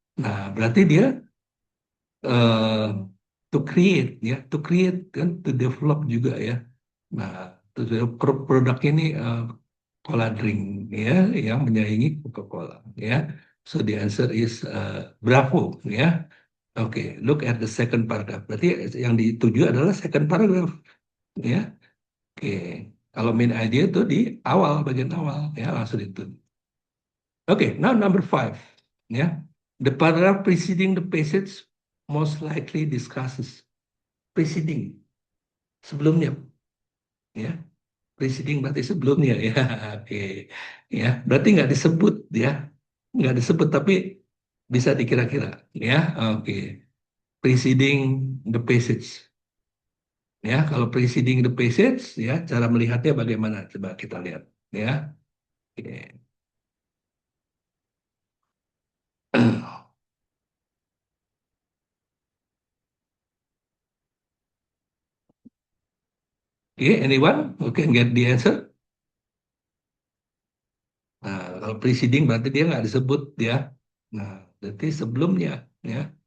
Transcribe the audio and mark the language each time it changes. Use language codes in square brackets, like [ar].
[id] Nah, berarti dia eh, [en] to create [id] kan, [en] to develop [id] juga, ya. Nah, [en] to develop [id] produk ini cola drink, ya, yang menyaingi Coca-Cola, ya. [en] So the answer is bravo, ya. Oke, look at the second paragraph. [id] Berarti yang dituju adalah [en] second paragraph, [id] ya. Oke, kalau main idea itu di awal, bagian awal, ya, langsung itu. [en] Oke, now number 5, ya. The paragraph preceding the passage most likely discusses. Preceding, [id] sebelumnya, ya. [en] Preceding [id] berarti sebelumnya, ya. Oke, ya. Berarti nggak disebut, ya. Nggak disebut, tapi bisa dikira-kira, ya. Oke, [en] preceding the passage. [id] Ya, kalau preceding the passage, ya, cara melihatnya bagaimana? Coba kita lihat, ya. Oke. [en] Okay, anyone who can get the answer? [id] Nah, kalau [en] preceding [id] berarti dia nggak disebut, ya. Nah, berarti sebelumnya, ya.